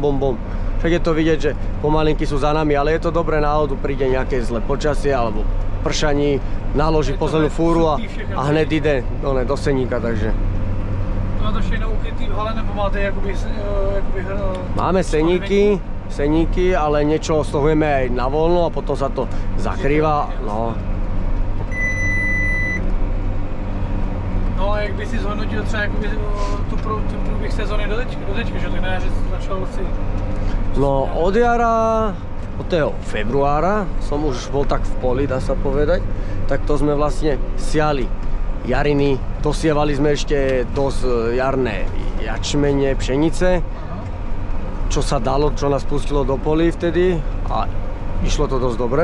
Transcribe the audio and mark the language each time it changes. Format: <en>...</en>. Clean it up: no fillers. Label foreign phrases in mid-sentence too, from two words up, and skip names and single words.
<sk>Však je to vidieť, že pomalinky sú za nami, ale je to dobré náhodu, príde nejaké zlé počasie alebo pršaní, naloží poslednú fúru a hned ide do seníka, takže.</sk> <cs>Má to všechno ukrytý v hale, nebo máte jakoby</cs> <sk>Máme seníky, ale niečo stahujeme aj na voľno a potom sa to zakrýva, no.</sk> <cs>No a jak by si zhodnotil třeba jakoby ten průběh sezóny do teďka, že tak ne, že začal si...</cs> <sk>No od jara, od toho februára som už bol tak v poli, dá sa povedať, tak to sme vlastne siali jariny, dosievali sme ešte dosť jarné jačmene, pšenice, čo sa dalo, čo nás pustilo do polí vtedy a išlo to dosť dobre.</sk>